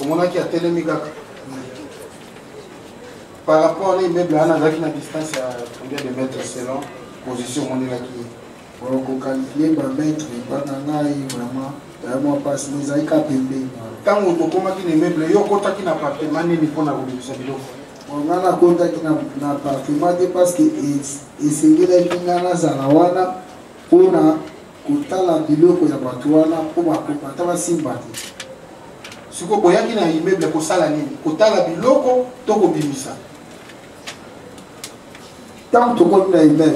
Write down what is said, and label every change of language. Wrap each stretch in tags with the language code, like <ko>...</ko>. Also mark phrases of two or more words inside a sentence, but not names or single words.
<ln>omonaki atelemi kaka</ln> <fr>par rapport</fr> <ln>na immeuble wana azalaki na distance ya</ln> <fr>combien de mètres selon position</fr> <ln>omonelaki ye kokalifie bametre bana ngai vraiment yamwa mpasi ezalaki ka pembeni ntango tokomaki na immeuble yo okotaki na appartement nini mpona kobimisa biloko</ln> <fr>On a contact</fr> <ln>na appartement</ln> <fr>parce que</fr> <ln>esengeli ngana zala wana mpona kotala biloko ya bato wana mpo bakopata basimba te. Siko boyaki na immeuble kosala nini? Kotala biloko to kobimisa. Tant tokomi na immeuble</ln>